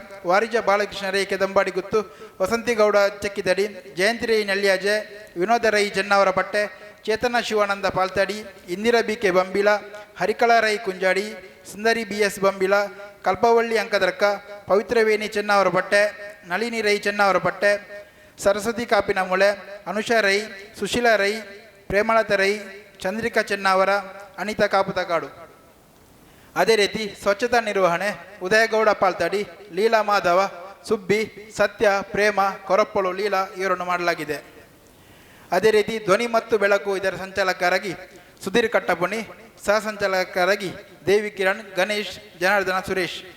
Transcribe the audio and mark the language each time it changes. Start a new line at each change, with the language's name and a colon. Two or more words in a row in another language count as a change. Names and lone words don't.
Kannada: ವಾರಿಜ ಬಾಲಕೃಷ್ಣ ರೈ ಕೆದಂಬಾಡಿ ಗುತ್ತು, ವಸಂತಿಗೌಡ ಚಕ್ಕಿದಡಿ, ಜಯಂತಿ ರೈ ನಳ್ಳಿಯಾಜೆ, ವಿನೋದ ರೈ ಜನ್ನಾವರ ಪಟ್ಟೆ, ಚೇತನ ಶಿವಾನಂದ ಪಾಲ್ತಾಡಿ, ಇಂದಿರಾ ಬಿ ಕೆ ಬಂಬಿಲ, ಹರಿಕಳಾ ರೈ ಕುಂಜಾಡಿ, ಸುಂದರಿ ಬಿ ಎಸ್ ಬಂಬಿಲ, ಕಲ್ಪವಳ್ಳಿ ಅಂಕದರ್ಕ, ಪವಿತ್ರವೇಣಿ ಚೆನ್ನಾವರ ಪಟ್ಟೆ, ನಳಿನಿ ರೈ ಚೆನ್ನಾವರ ಪಟ್ಟೆ, ಸರಸ್ವತಿ ಕಾಪಿನ ಮೂಳೆ, ಅನುಷಾ ರೈ, ಸುಶೀಲಾ ರೈ, ಪ್ರೇಮಲತಾ ರೈ, ಚಂದ್ರಿಕಾ ಚೆನ್ನಾವರ, ಅನಿತಾ ಕಾಪುತಕಾಡು. ಅದೇ ರೀತಿ ಸ್ವಚ್ಛತಾ ನಿರ್ವಹಣೆ ಉದಯಗೌಡ ಪಾಲ್ತಾಡಿ, ಲೀಲಾ ಮಾಧವ, ಸುಬ್ಬಿ, ಸತ್ಯ, ಪ್ರೇಮ, ಕೊರಪ್ಪಳು, ಲೀಲಾ ಇವರನ್ನು ಮಾಡಲಾಗಿದೆ. ಅದೇ ರೀತಿ ಧ್ವನಿ ಮತ್ತು ಬೆಳಕು ಇದರ ಸಂಚಾಲಕರಾಗಿ ಸುಧೀರ್ ಕಟ್ಟಪುಣಿ, ಸಹ ಸಂಚಾಲಕರಾಗಿ ದೇವಿ ಕಿರಣ್, ಗಣೇಶ್, ಜನಾರ್ದನ, ಸುರೇಶ್.